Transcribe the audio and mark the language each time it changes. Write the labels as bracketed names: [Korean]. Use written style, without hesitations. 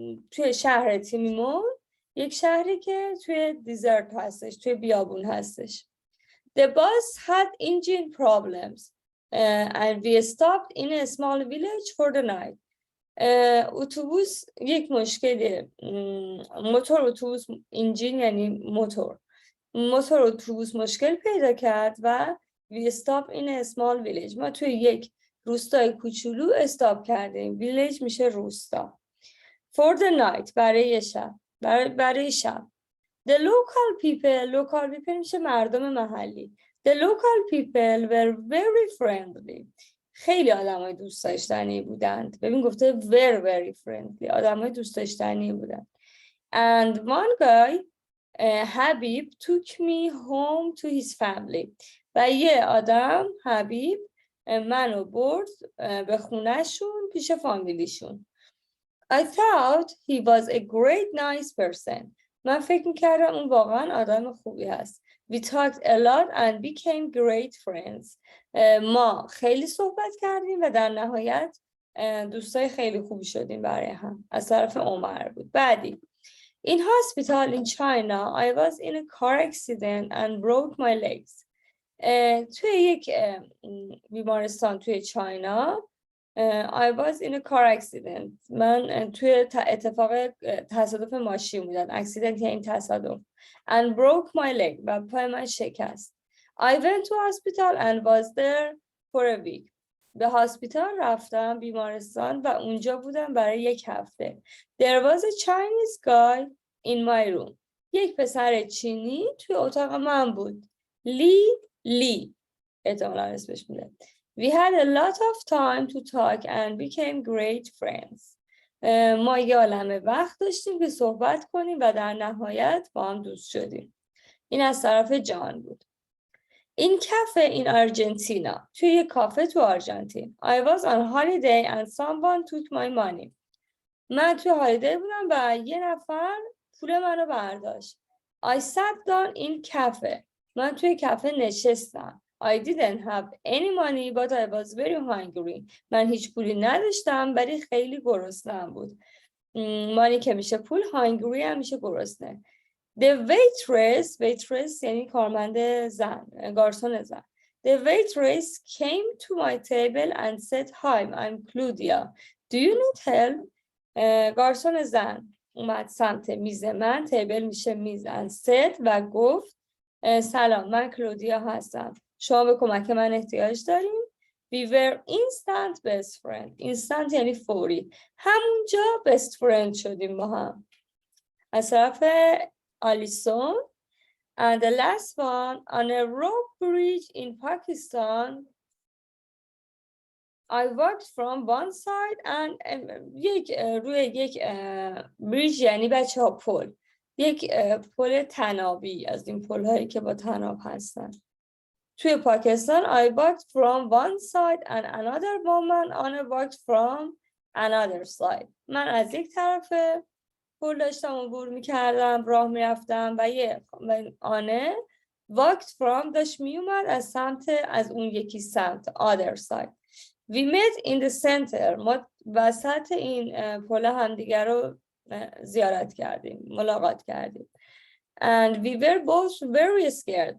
[Persian] توی شهر تیمیمون، یک شهری که توی دیزرت هستش، توی بیابون هستش. [English] The bus had engine problems and we stopped in a small village for the night. [Persian] اتوبوس یک مشکلی، موتور اتوبوس، انجین یعنی موتور اتوبوس مشکل پیدا کرد و [English] we stopped in a small village. [Persian] ما توی یک روستای کوچولو استاپ کردیم. ویلیج میشه روستا. [English] For the night [Persian] برای شب. [English] The local people [Persian] میشه مردم محلی. [English] The local people were very friendly. [Persian] خیلی آدمای دوست داشتنی بودند. ببین گفته [English] were very friendly. [Persian] آدمای دوست داشتنی بودند. [English] And one guy, Habib, took me home to his family. [Persian] و یه آدم حبیب منو برد به خونهشون پیش فامیلیشون. [English] I thought he was a great nice person. [Persian] من فکر میکردم اون واقعا آدم خوبی هست. [English] We talked a lot and became great friends. [Persian] ما خیلی صحبت کردیم و در نهایت دوستای خیلی خوبی شدیم برای هم. از طرف عمر بود. بعدی. [English] In hospital in China, I was in a car accident and broke my legs. [Persian] توی یک بیمارستان توی چاینا [English] I was in a car accident. [Persian] من توی تصادف ماشین بودم. accident یعنی تصادف. [English] And broke my leg. [Persian] و پای من شکست. [English] I went to hospital and was there for a week. [Persian] به هاسپیتال رفتم، بیمارستان، و اونجا بودم برای یک هفته. [English] There was a Chinese guy in my room. [Persian] یک پسر چینی توی اتاق من بود. لی احتمالا اسمش میده. [English] We had a lot of time to talk and became great friends. [Persian] ما یه عالمه وقت داشتیم که صحبت کنیم و در نهایت با هم دوست شدیم. این از طرف جان بود. این کافه [English] in Argentina. [Persian] توی یه کافه تو آرژانتین. [English] I was on holiday and someone took my money. [Persian] من توی هالیدی بودم و یه نفر پول منو برداشت. [English] I sat down in cafe. [Persian] من توی کافه نشستم. [English] I didn't have any money but I was very hungry. [Persian] من هیچ پولی نداشتم ولی خیلی گرسنه‌ام بود. مانی که میشه پول، hungry هم میشه گرسنه. [English] The waitress [Persian] یعنی کارمند زن، گارسون زن. [English] The waitress came to my table and said, "Hi, I'm Claudia. Do you need help?" [Persian] گارسون زن اومد سمت میز من، تیبل میشه میز، [English] and said [Persian] و گفت سلام، من کلودیا هستم. شما به کمک من احتیاج دارین؟ [English] We were instant best friend. [Persian] instant یعنی فوری. همونجا [English] best friend [Persian] شدیم با هم. از طرف آلیسون. [English] And the last one, on a rope bridge in Pakistan, I walked from one side and [Persian] روی یک bridge یعنی بچه ها پل. یک پل طنابی از این پل هایی که با طناب هستن. توی پاکستان [English] I walked from one side and another woman on a walked from another side. [Persian] من از یک طرف پل داشتم عبور میکردم، راه میرفتم و آنه [English] walked from [Persian] داشت میومد از اون یکی سمت [English] other side. We met in the center. [Persian] ما وسط این پل همدیگر رو زیارت کردیم، ملاقات کردیم. [English] And we were both very scared.